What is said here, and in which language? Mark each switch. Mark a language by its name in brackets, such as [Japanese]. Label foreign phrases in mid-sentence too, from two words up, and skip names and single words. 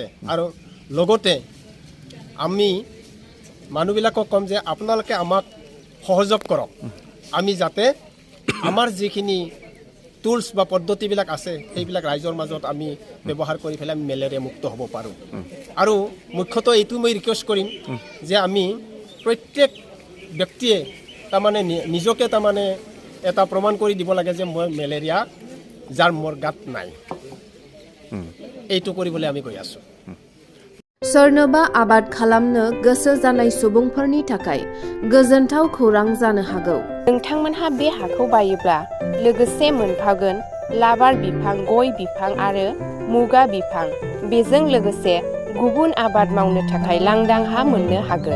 [Assamese] আৰু লগতে আমি মানুহবিলাকক ক'ম যে আপোনালোকে আমাক সহযোগ কৰক, আমি যাতে আমাৰ যিখিনি টুলছ বা পদ্ধতিবিলাক আছে সেইবিলাক ৰাইজৰ মাজত আমি ব্যৱহাৰ কৰি পেলাই আমি মেলেৰিয়া মুক্ত হ'ব পাৰোঁ। আৰু মুখ্যতঃ এইটো মই ৰিকুৱেষ্ট কৰিম যে আমি প্ৰত্যেক ব্যক্তিয়ে তাৰমানে নিজকে তাৰমানে এটা প্ৰমাণ কৰি দিব লাগে যে মই মেলেৰিয়া যাৰ মোৰ গাত নাই, এইটো কৰিবলৈ আমি গৈ আছোঁ। [Bodo] सोरनोबा आबाद खालामनो गोसो जानाय सुबुंफोरनि थाखाय गोजोनथाव खौरां जानो हागौ। नोंथांमोनहा बे हाखौ बायोब्ला लोगोसे मोनफागोन लाबार बिफां, गय बिफां आरो मुगा बिफां। बेजों लोगोसे गुबुन आबाद मावनो थाखाय लांदां हा मोननो हागोन।